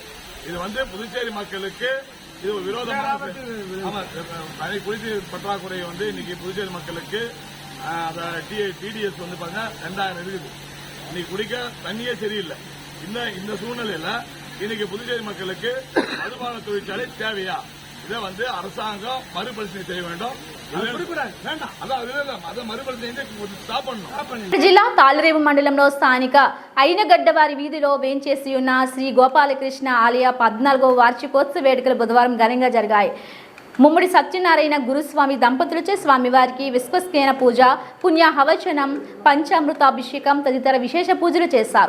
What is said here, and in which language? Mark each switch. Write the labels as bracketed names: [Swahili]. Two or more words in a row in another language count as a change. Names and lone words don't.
[Tamil] இது புதுச்சேரி மக்களுக்கு இது ஒரு விரோதமான குடிநீர் பற்றாக்குறை இன்னைக்கு புதுச்சேரி மக்களுக்கு டிடிஎஸ் பாருங்க 2000 இருக்குது. இன்னைக்கு குடிக்க தண்ணியே சரியில்லை. இந்த சூழ்நிலையில இன்னைக்கு புதுச்சேரி மக்களுக்கு மதுபான தொழிற்சாலை தேவையா? இதை அரசாங்கம் மறுபரிசீலனை செய்ய வேண்டும். [Telugu] జిల్లా తాళ్లరేవు మండలంలో స్థానిక అయినగడ్డవారి వీధిలో వేంచేసి ఉన్న శ్రీ గోపాలకృష్ణ ఆలయ 14వ వార్షికోత్సవ వేడుకలు బుధవారం ఘనంగా జరిగాయి. ముమ్మడి సత్యనారాయణ గురుస్వామి దంపతులచే స్వామివారికి విశ్వస్నాన పూజ, పుణ్యాహవచనం, పంచామృతాభిషేకం తదితర విశేష పూజలు చేశారు.